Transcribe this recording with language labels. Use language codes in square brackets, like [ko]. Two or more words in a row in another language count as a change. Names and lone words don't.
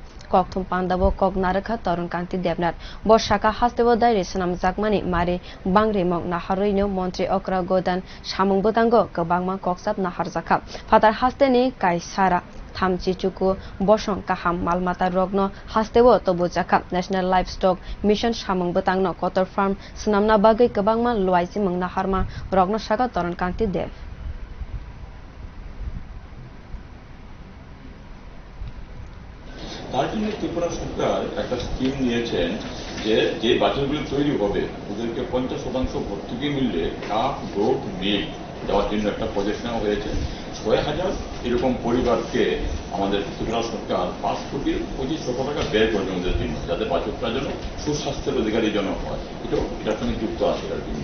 [trp] kokthum pandao kok narwk Taron kanti debnath bo sakha hastebo dairi swnamjakmani mari bangrimong naharoino montri okra dhan samung bwtango kwbangma koksap naharjakha fatar hasteni kaisa thamchi chuku bosong kaham malmata rogno hasteo tobujaka [en] national livestock mission [trp] samung bwtangno kotor farm snamna bagui kwbangma luajimung naharma rogno saka Taron kanti dev [bn] তার জন্য ত্রিপুরা সরকার একটা স্কিম নিয়েছেন যে যে বাছুরগুলো তৈরি হবে ওদেরকে 50% ভর্তুকি মূল্যে [en] cup goat milk [bn] দেওয়ার জন্য একটা প্রজেক্ট নেওয়া হয়েছে ৬,০০০ এরকম পরিবারকে আমাদের ত্রিপুরা সরকার 5 কোটি 25 লক্ষ টাকা ব্যয় করবে ওদের জন্য যাতে বাছুরটার জন্য সুস্বাস্থ্যের অধিকারী জন্য হয় এটার সঙ্গে যুক্ত আছে এটার জন্য।